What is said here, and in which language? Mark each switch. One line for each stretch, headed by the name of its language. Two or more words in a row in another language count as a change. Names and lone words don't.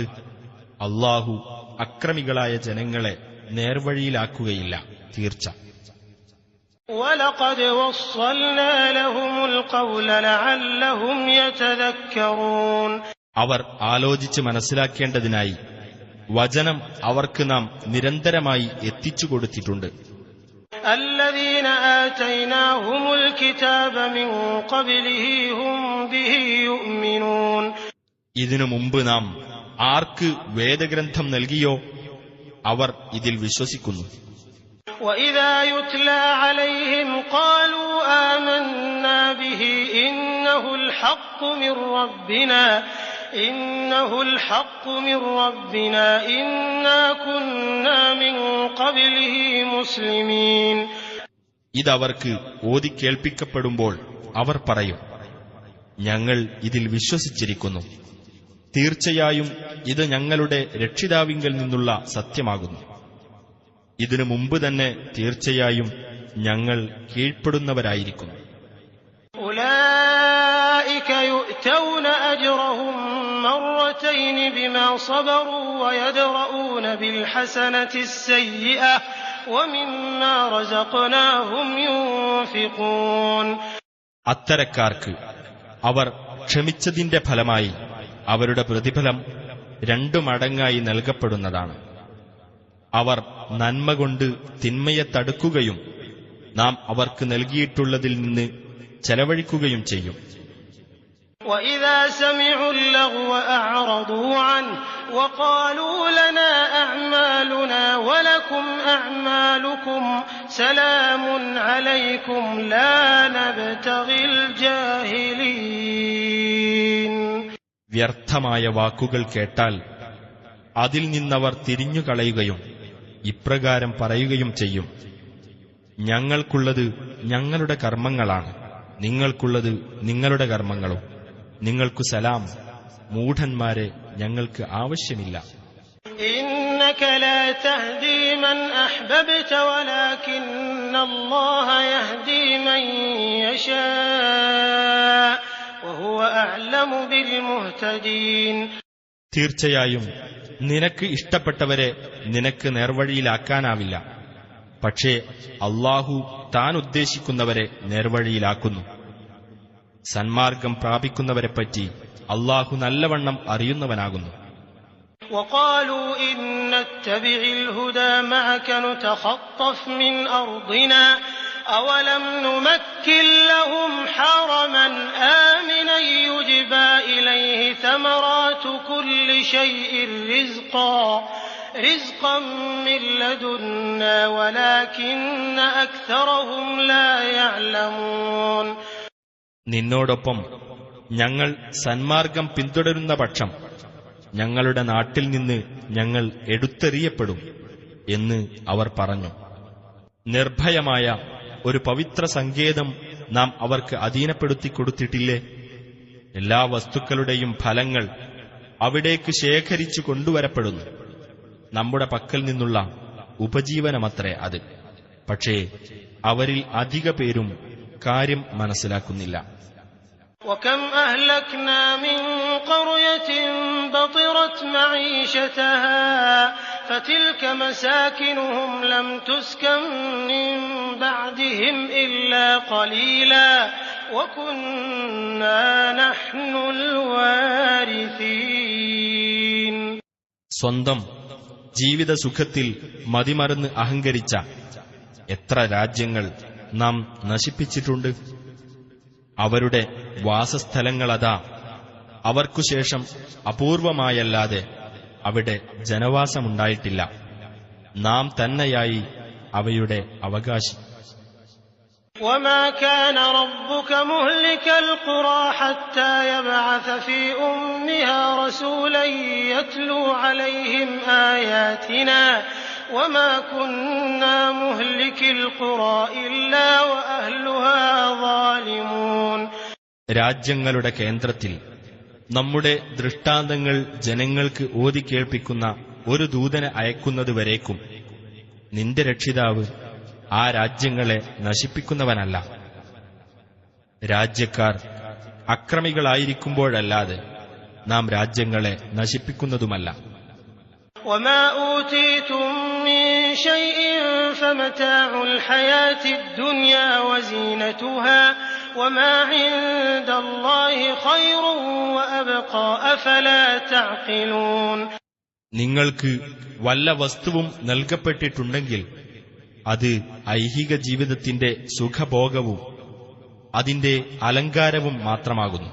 Malayalam: അല്ലാഹു അക്രമികളായ ജനങ്ങളെ നേർവഴിയിലാക്കുകയില്ല, തീർച്ച.
Arabic: وَلَقَدْ وَصَّلْنَا لَهُمُ الْقَوْلَ لَعَلَّهُمْ يَتَذَكَّرُونَ.
Malayalam: അവർ ആലോചിച്ച് മനസ്സിലാക്കേണ്ടതിനായി വചനം അവർക്ക് നാം നിരന്തരമായി എത്തിച്ചു കൊടുത്തിട്ടുണ്ട്.
Arabic: الَّذِينَ آتَيْنَاهُمُ الْكِتَابَ مِنْ قَبْلِهِ هُمْ بِهِ يُؤْمِنُونَ.
Malayalam: ഇതിനു മുമ്പ് നാം ആർക്ക് വേദഗ്രന്ഥം നൽകിയോ അവർ ഇതിൽ വിശ്വസിക്കുന്നു.
Arabic: وَإِذَا يُتْلَى عَلَيْهِمْ قَالُوا آمَنَّا بِهِ إِنَّهُ الْحَقُّ مِنْ رَبِّنَا إِنَّا كُنَّا مِنْ قَبْلِهِ مُسْلِمِينَ.
Malayalam: ഇതവർക്ക് ഓതിക്കേൾപ്പിക്കപ്പെടുമ്പോൾ അവർ പറയും, ഞങ്ങൾ ഇതിൽ വിശ്വസിച്ചിരിക്കുന്നു, തീർച്ചയായും ഇത് ഞങ്ങളുടെ രക്ഷിതാവിങ്കൽ നിന്നുള്ള സത്യമാകുന്നു. ഇതിനു മുമ്പ് തന്നെ തീർച്ചയായും ഞങ്ങൾ കീഴ്പ്പെടുന്നവരായിരിക്കുന്നു.
Arabic: أُولَئِكَ يُؤْتَوْنَ أَجْرَهُمْ مَرَّتَيْنِ بِمَا صَبَرُوا وَيَدْرَؤُونَ بِالْحَسَنَةِ السَّيِّئَةَ وَمِمَّا رَزَقْنَاهُمْ يُنْفِقُونَ.
Malayalam: അത്തരക്കാർക്ക് അവർ ക്ഷമിച്ചതിന്റെ ഫലമായി അവരുടെ പ്രതിഫലം 2 മടങ്ങായി നൽകപ്പെടുന്നതാണ്. അവർ നന്മ കൊണ്ട് തിന്മയെ തടുക്കുകയും നാം അവർക്ക് നൽകിയിട്ടുള്ളതിൽ നിന്ന് ചെലവഴിക്കുകയും ചെയ്യും.
Arabic: وَإِذَا سَمِعُوا اللَّغْوَ أَعْرَضُوا عَنْهُ وَقَالُوا لَنَا أَعْمَالُنَا وَلَكُمْ أَعْمَالُكُمْ سَلَامٌ عَلَيْكُمْ لَا نَبْتَغِي الْجَاهِلِينَ.
Malayalam: വ്യർത്ഥമായ വാക്കുകൾ കേട്ടാൽ അതിൽ നിന്നവർ തിരിഞ്ഞുകളയുകയും ഇപ്രകാരം പറയുകയും ചെയ്യും, ഞങ്ങൾക്കുള്ളത് ഞങ്ങളുടെ കർമ്മങ്ങളാണ്, നിങ്ങൾക്കുള്ളത് നിങ്ങളുടെ കർമ്മങ്ങളും, നിങ്ങൾക്കു സലാം, മൂഢന്മാരെ ഞങ്ങൾക്ക് ആവശ്യമില്ല.
Arabic: إِنَّكَ لَا تَهْدِي مَنْ أَحْبَبْتَ وَلَكِنَّ اللَّهَ يَهْدِي مَن يَشَاءُ وَهُوَ أَعْلَمُ بِالْمُهْتَدِينَ.
Malayalam: തീർച്ചയായും നിനക്ക് ഇഷ്ടപ്പെട്ടവരെ നിനക്ക് നേർവഴിയിലാക്കാനാവില്ല, പക്ഷേ അല്ലാഹു താൻ ഉദ്ദേശിക്കുന്നവരെ നേർവഴിയിലാക്കുന്നു. സന്മാർഗം പ്രാപിക്കുന്നവരെപ്പറ്റി അല്ലാഹു നല്ലവണ്ണം അറിയുന്നവനാകുന്നു.
Arabic: وَقَالُوا إِن نَّتَّبِعِ الْهُدَىٰ مَعَكَ نُتَخَطَّفْ مِنْ أَرْضِنَا أَوَلَمْ نُمَكِّن لَّهُمْ حَرَمًا آمِنًا يُجْبَىٰ إِلَيْهِ ثَمَرَاتُ كُلِّ شَيْءٍ رِزْقًا مِّن لَّدُنَّا وَلَٰكِنَّ أَكْثَرَهُمْ لَا يَعْلَمُونَ.
Malayalam: നിന്നോടൊപ്പം ഞങ്ങൾ സന്മാർഗം പിന്തുടരുന്ന പക്ഷം ഞങ്ങളുടെ നാട്ടിൽ നിന്ന് ഞങ്ങൾ എടുത്തെറിയപ്പെടും എന്ന് അവർ പറഞ്ഞു. നിർഭയമായ ഒരു പവിത്ര സങ്കേതം നാം അവർക്ക് അധീനപ്പെടുത്തി കൊടുത്തിട്ടില്ലേ? എല്ലാ വസ്തുക്കളുടെയും ഫലങ്ങൾ അവിടേക്ക് ശേഖരിച്ചു കൊണ്ടുവരപ്പെടുന്നു. നമ്മുടെ പക്കൽ നിന്നുള്ള ഉപജീവനമത്രേ അത്. പക്ഷേ അവരിൽ അധിക പേരും കാര്യം മനസ്സിലാക്കുന്നില്ല.
Arabic: وَكَمْ أَهْلَكْنَا مِنْ قَرْيَةٍ بَطِرَتْ مَعِيشَتَهَا فتلك مساكنهم لم تسكن من بعدهم إلا قليلا وكنا نحن الوارثين.
Malayalam: സ്വന്തം ജീവിത സുഖത്തിൽ മതിമറന്ന് അഹങ്കരിച്ച എത്ര രാജ്യങ്ങൾ നാം നശിപ്പിച്ചിട്ടുണ്ട്. അവരുടെ വാസസ്ഥലങ്ങളതാ അവർക്കുശേഷം അപൂർവമായല്ലാതെ അവിടെ ജനവാസമുണ്ടായിട്ടില്ല. നാം തന്നെയായി അവയുടെ അവകാശി.
Arabic: وما كان ربك مهلك القرى حتى يبعث في أمها رسولا يتلو عليهم آياتنا وما كنا مهلك القرى إلا وأهلها ظالمون.
Malayalam: രാജ്യങ്ങളുടെ കേന്ദ്രത്തിൽ നമ്മുടെ ദൃഷ്ടാന്തങ്ങൾ ജനങ്ങൾക്ക് ഓതിക്കേൾപ്പിക്കുന്ന ഒരു ദൂതനെ അയക്കുന്നതുവരേക്കും നിന്റെ രക്ഷിതാവ് ആ രാജ്യങ്ങളെ നശിപ്പിക്കുന്നവനല്ല. രാജ്യക്കാർ അക്രമികളായിരിക്കുമ്പോഴല്ലാതെ നാം രാജ്യങ്ങളെ നശിപ്പിക്കുന്നതുമല്ല.
Arabic: وما أوتيتم من شيء فمتاع الحياة الدنيا وزينتها وما عند الله خير وأبقى أفلا تعقلون.
Malayalam: നിങ്ങൾക്ക് വല്ല വസ്തുവും നൽകപ്പെട്ടിട്ടുണ്ടെങ്കിൽ അത് ഐഹിക ജീവിതത്തിന്റെ സുഖഭോഗവും അതിന്റെ അലങ്കാരവും മാത്രമാകുന്നു.